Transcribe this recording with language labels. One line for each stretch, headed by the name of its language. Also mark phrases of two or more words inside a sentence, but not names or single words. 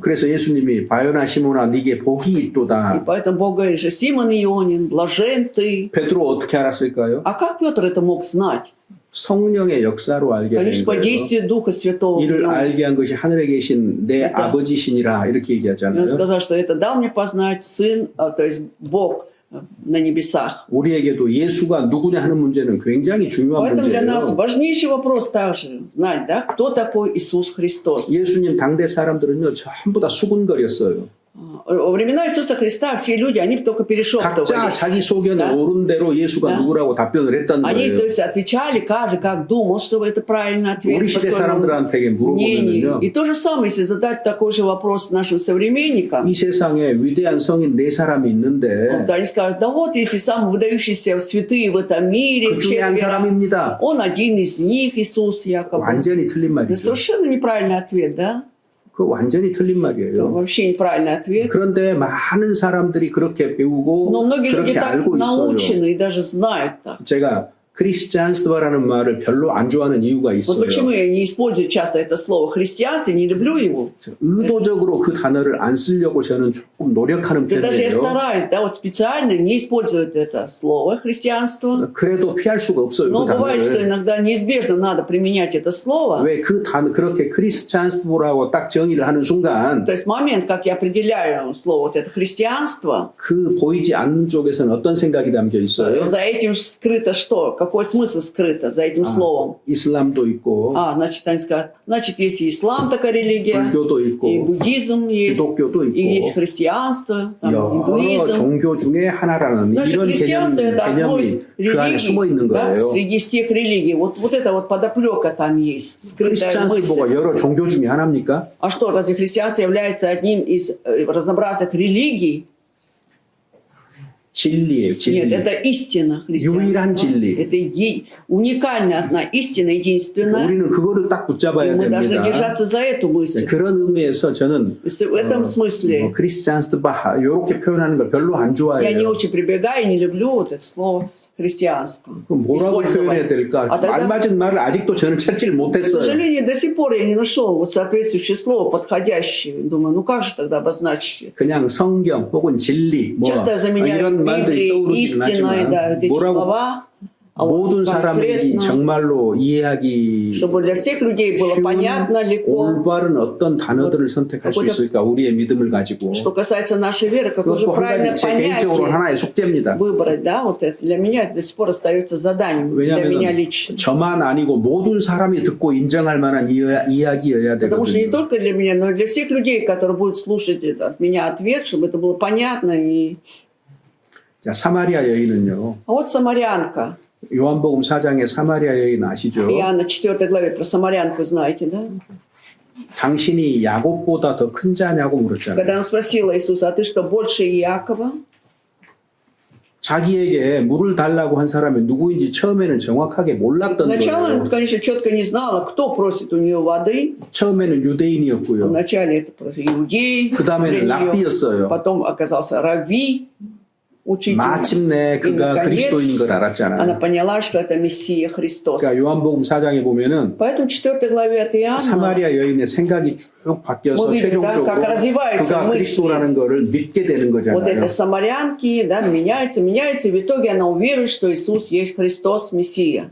Korean: 그래서 예수님이 바요나 시모나 네게 복이
Russian: И
Korean: 있도다.
Russian: поэтому Бог говорит же: Симон Ионин, блажен ты.
Korean: 베드로 어떻게 알았을까요?
Russian: А как Петр это мог знать?
Korean: 성령의 역사로 알게 된
Russian: Конечно, по
Korean: 거예요.
Russian: действию Духа Святого. в
Korean: 이를
Russian: нем.
Korean: 알게 한 것이 하늘에 계신 내
Russian: Это-
Korean: 아버지시니라 이렇게
Russian: И он
Korean: 얘기하잖아요.
Russian: сказал, что это дал мне познать Сын, то есть Бог на небесах.
Korean: 우리에게도 예수가 누구냐 하는 문제는 굉장히 중요한
Russian: Поэтому для нас
Korean: 문제예요.
Russian: важнейший вопрос также знать, да, кто такой Иисус Христос.
Korean: 예수님 당대 사람들은요 전부 다 수군거렸어요.
Russian: Во времена Иисуса Христа все люди, они только
Korean: 각자
Russian: перешептывались.
Korean: 자기 소견에
Russian: Да?
Korean: 옳은 대로 예수가
Russian: Да.
Korean: 누구라고 답변을 했던
Russian: Они,
Korean: 거예요.
Russian: то есть, отвечали, каждый как думал, что это правильный ответ.
Korean: 우리
Russian: по
Korean: 시대
Russian: своему
Korean: 사람들한테
Russian: мнению.
Korean: 물어보면요.
Russian: И то же самое, если задать такой же вопрос нашим современникам,
Korean: 이 세상에 위대한 성인 네 사람이 있는데
Russian: вот они скажут, да вот эти самые выдающиеся святые в этом мире,
Korean: 그 중에 한
Russian: четверо.
Korean: 사람입니다.
Russian: Он один из них, Иисус якобы.
Korean: 완전히 틀린
Russian: Это
Korean: 말이죠.
Russian: совершенно неправильный ответ, да?
Korean: 그 완전히 틀린
Russian: Это
Korean: 말이에요.
Russian: вообще неправильный ответ.
Korean: 그런데 많은 사람들이 그렇게 배우고
Russian: Но многие люди
Korean: 그렇게
Russian: так
Korean: 알고 있어요.
Russian: научены и даже знают так.
Korean: 제가 크리스찬스트라는 말을 별로 안 좋아하는 이유가
Russian: Вот
Korean: 있어요.
Russian: почему я не использую часто это слово христианство, не люблю его.
Korean: 의도적으로 그 단어를 안 쓰려고 저는 조금 노력하는
Russian: Да даже я
Korean: 편이에요.
Russian: стараюсь, да, вот специально не использовать это слово христианство.
Korean: 그래도 피할 수가 없어요.
Russian: Но
Korean: 그
Russian: бывает, что
Korean: 단어를.
Russian: иногда неизбежно надо применять это слово. 왜 그 단어 그렇게 크리스찬스트라고 딱 정의를 하는 순간 То есть момент, как я определяю слово вот это христианство, 그 보이지 않는 쪽에서는 어떤 생각이 담겨 있어요? за этим скрыто что? Какой смысл скрыто за этим словом?
Korean: 이슬람도 있고
Russian: Значит, они скажут, значит, есть и ислам такая религия,
Korean: 불교도
Russian: и
Korean: 있고
Russian: буддизм есть,
Korean: 기독교도
Russian: и есть
Korean: 있고
Russian: христианство, там,
Korean: 여러
Russian: индуизм.
Korean: 종교 중에 하나라는
Russian: Значит,
Korean: 이런
Russian: христианство это одно из
Korean: 개념이 그 안에 숨어 있는
Russian: религий, да,
Korean: 거예요.
Russian: среди всех религий. Вот это вот подоплека там есть, скрытая
Korean: 크리스찬스트가
Russian: мысль.
Korean: 여러 종교 중에 하나입니까?
Russian: А что, разве христианство является одним из разнообразных религий?
Korean: 진리예요,
Russian: Нет,
Korean: 진리.
Russian: это истина
Korean: 유일한
Russian: христианства.
Korean: 진리.
Russian: Это уникальная одна истина, единственная.
Korean: 우리는 그거를 딱
Russian: И
Korean: 붙잡아야
Russian: мы должны
Korean: 됩니다.
Russian: держаться за эту мысль.
Korean: 그런 의미에서 저는
Russian: В этом смысле
Korean: 크리스찬스트바 이렇게 표현하는 걸 별로 안
Russian: я не
Korean: 좋아해요.
Russian: очень прибегаю и не люблю вот это слово христианство.
Korean: 그럼 뭐라고 표현해야
Russian: использовать.
Korean: 될까?
Russian: А тогда,
Korean: 알맞은 말을 아직도 저는 찾지를
Russian: к
Korean: 못했어요.
Russian: сожалению, до сих пор я не нашел вот соответствующее слово, подходящее. Думаю, ну как же тогда обозначить?
Korean: 그냥 성경 혹은 진리 뭐
Russian: Часто заменяют
Korean: 이런 말들이
Russian: Библией,
Korean: 떠오르기는
Russian: истиной,
Korean: 하지만
Russian: да, вот эти
Korean: 뭐라고
Russian: слова. А вот
Korean: 모든 사람에게
Russian: конкретно,
Korean: 정말로 이해하기
Russian: чтобы для всех людей было
Korean: 쉬운
Russian: понятно, легко.
Korean: 올바른 어떤 단어들을 선택할 수
Russian: какой-то-
Korean: 있을까 우리의 믿음을 가지고
Russian: Что касается нашей веры, какое же
Korean: 그것도 한
Russian: правильное
Korean: 가지 제 개인적으로
Russian: понятие
Korean: 하나의 숙제입니다.
Russian: выбрать, да, вот это для меня это до сих пор остается заданием, для меня
Korean: 왜냐하면
Russian: лично.
Korean: 저만 아니고 모든 사람이 듣고 인정할 만한 이야기여야
Russian: Потому что не
Korean: 되거든요.
Russian: только для меня, но и для всех людей, которые будут слушать от меня ответ, чтобы это было понятно.
Korean: 자, 사마리아 여인은요.
Russian: А вот самарянка.
Korean: 요한복음 4장의 사마리아 여인 아시죠?
Russian: Иоанна 4 главе про самарянку знаете, да?
Korean: 당신이 야곱보다 더 큰 자냐고
Russian: Когда
Korean: 물었잖아요.
Russian: она спросила Иисуса, а ты что, больше Иакова?
Korean: 자기에게 물을 달라고 한 사람이 누구인지 처음에는 정확하게 몰랐던
Russian: Сначала,
Korean: 거예요.
Russian: конечно, четко не знала, кто просит у нее воды.
Korean: 처음에는 유대인이었고요.
Russian: Вначале это просто иудей,
Korean: 그 다음에는
Russian: для неё.
Korean: 랍비였어요.
Russian: Потом оказался рави, учитель.
Korean: 마침내
Russian: И,
Korean: 그가
Russian: наконец,
Korean: 그리스도인 걸
Russian: она
Korean: 알았잖아요.
Russian: поняла, что это Мессия Христос.
Korean: 그러니까 요한복음 4장에 보면은
Russian: Поэтому в 4 главе от Иоанна
Korean: 사마리아 여인의 생각이 쭉 바뀌어서
Russian: 뭐 видим, да,
Korean: 최종적으로
Russian: как развивается
Korean: 그가
Russian: мысли.
Korean: 그리스도라는 거를 믿게 되는
Russian: вот
Korean: 거잖아요.
Russian: это самарянки, да, меняется, и в итоге она уверует, что Иисус есть Христос, Мессия.